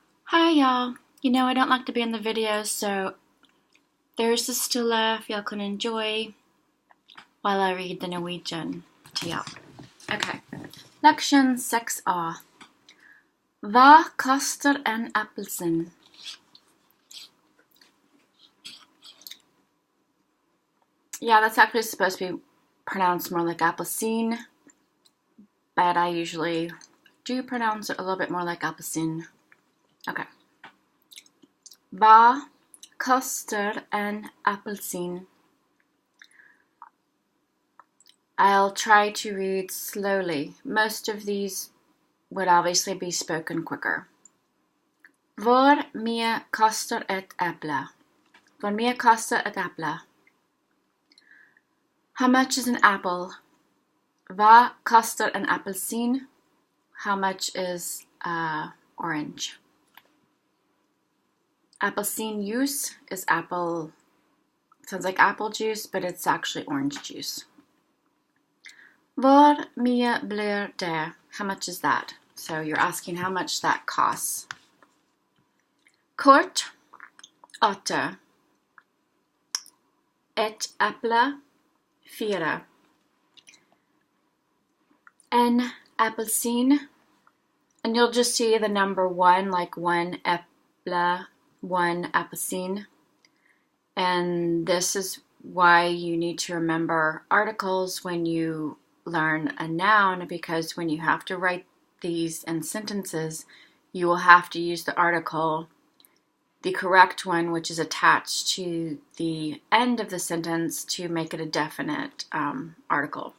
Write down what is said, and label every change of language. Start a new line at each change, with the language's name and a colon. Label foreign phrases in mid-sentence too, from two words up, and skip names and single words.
English: Hi y'all. I don't like to be in the video, so there's the stille if y'all can enjoy while I read the Norwegian to y'all. Okay. Leksjon 6a.
Norwegian: Hva koster en appelsin?
English: Yeah, that's actually supposed to be pronounced more like appelsin, but I usually do pronounce it a little bit more like appelsin.
Norwegian: Okay. Hva koster en appelsin?
English: I'll try to read slowly. Most of these would obviously be spoken quicker.
Norwegian: Hvor mye koster et eple? Hvor mye koster et eple?
English: How much is an apple?
Norwegian: Hva koster en appelsin?
English: How much is orange? Appelsin juice is apple, sounds like apple juice, but it's actually orange juice.
Norwegian: Hvor mye blir det?
English: How much is that? So you're asking how much that costs.
Norwegian: Kort, 8. Et eple, 4. En appelsin,
English: and you'll just see the number 1, like 1 eple, 1 appelsin. And this is why you need to remember articles when you learn a noun, because when you have to write these in sentences, you will have to use the article, the correct one, which is attached to the end of the sentence to make it a definite article.